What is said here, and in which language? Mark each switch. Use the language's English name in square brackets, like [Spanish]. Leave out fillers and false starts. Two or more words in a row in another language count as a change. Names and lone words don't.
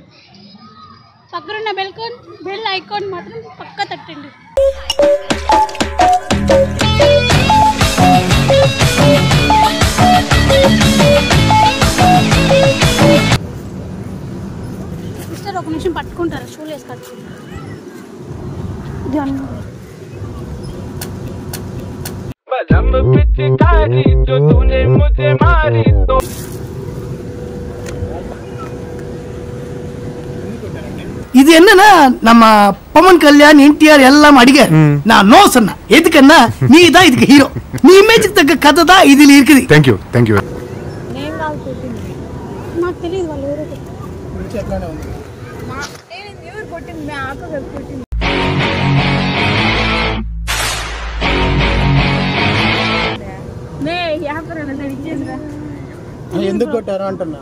[Telugu] పక్కన [English] bell icon [Telugu] మాత్రం పక్కా తట్టండి. సిస్టర్ ఒక నిమిషం పట్టుకుంటారా? షూలు వేసి కట్టుకుంటారా? [Tamil] இது என்னன்னா நம்ம பவன் கல்யாண் என்டிஆர் எல்லாம் அடிக்காரு. நான் நோ சொன்னேன். எதுக்குன்னா நீ தான் இதுக்கு ஹீரோ. நீ இமேஜ்க்கு தக்க கதை தான் இதுல இருக்குது. [English] థాంక్యూ [Telugu] నేను కాదు కొట్టింది, నాకు తెలియదు వాళ్ళు ఎవరో కొట్టింది. ఎందుకు కొట్టారు అంటున్నా?